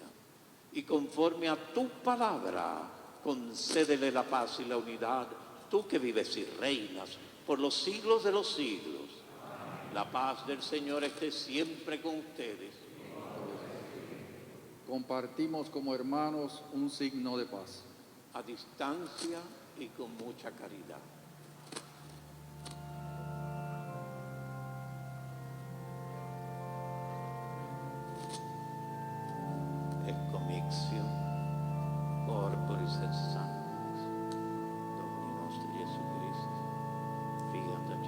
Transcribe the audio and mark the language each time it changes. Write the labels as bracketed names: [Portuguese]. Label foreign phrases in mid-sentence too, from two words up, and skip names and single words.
[Spanish] Y conforme a tu palabra, concédele la paz y la unidad, tú que vives y reinas por los siglos de los siglos. La paz del Señor esté siempre con ustedes. Compartimos como hermanos un signo de paz. A distancia y con mucha caridad. [Latin] Mixio, corporis et sanguis, Domini nostri Jesu Christi, fiat